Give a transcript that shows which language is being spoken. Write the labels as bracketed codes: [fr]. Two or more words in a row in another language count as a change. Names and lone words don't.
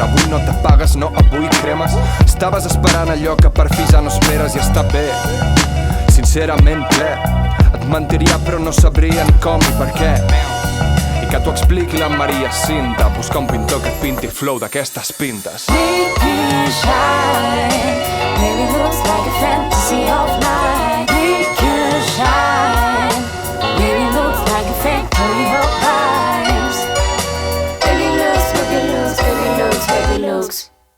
[ca] Avui no t'apagues, no, avui cremes. Estaves esperant allò que per fi ja no esperes i està bé, sincerament ple. Et mentiria però no sabria ni com ni per què. I que t'ho expliqui la Maria Cinta, busca un pintor que et pinti flow d'aquestes pintes. [en] Make you shine, baby looks like a fantasy of light. Make you shine, baby looks like a factory of vibes. Baby looks, baby looks, baby looks, baby looks.